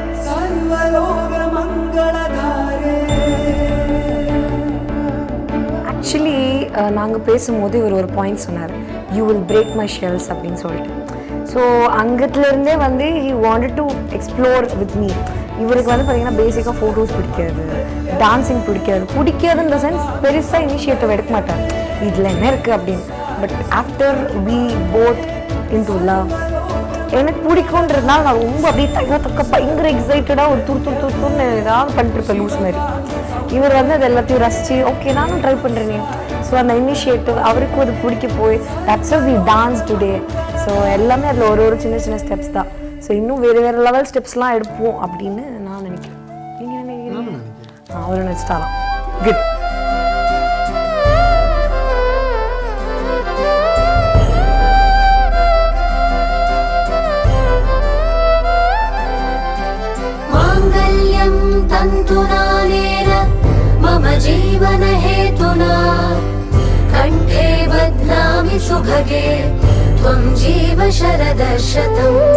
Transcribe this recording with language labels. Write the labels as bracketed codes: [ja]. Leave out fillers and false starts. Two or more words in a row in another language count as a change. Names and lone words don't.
[sa] सर्वलोक मंगलधारे [ta] ஆக்சுவலி நாங்கள் பேசும்போது இவர் ஒரு பாயிண்ட் சொன்னார், [en] you will break my shells [ta] அப்படின்னு சொல்லிட்டு. [en] ஸோ [ta] அங்கத்துலேருந்தே வந்து [en] he wanted to explore with me. [ta] இவருக்கு வந்து பார்த்தீங்கன்னா பேசிக்காக ஃபோட்டோஸ் பிடிக்காது, டான்ஸிங் பிடிக்காதுன்ற சென்ஸ் பெருசாக இனிஷியேட்டிவ் எடுக்க மாட்டார், இதில் என்ன இருக்குது அப்படின்னு. [en] but after we both in to love, [ta] எனக்கு பிடிக்குன்றதுனால நான் ரொம்ப அப்படியே தக்க பயங்கர எக்ஸைட்டடாக ஒரு துருன்னு ஏதாவது பண்ணிட்டுருப்பேன் லூஸ் மாதிரி. இவர் வந்து அது எல்லாத்தையும் ரசித்து ஓகே நானும் ட்ரை பண்ணுறேனே. ஸோ அந்த இனிஷியேட்டிவ் அவருக்கும் அது பிடிக்க போய் [en] that's we dance today. [ta] ஸோ எல்லாமே அதில் ஒரு சின்ன ஸ்டெப்ஸ் தான். ஸோ இன்னும் வேறு [en] level stepslaam [ta] எடுப்போம் அப்படின்னு நான் நினைக்கிறேன். நீங்கள் என்ன நினைக்கிறீங்க? அவர் நினச்சிட்டாலாம் குட். [sa] तन्तुनानेन मम जीवन हेतुना कण्ठे बध्नामि सुभगे त्वं जीव शरदशतम्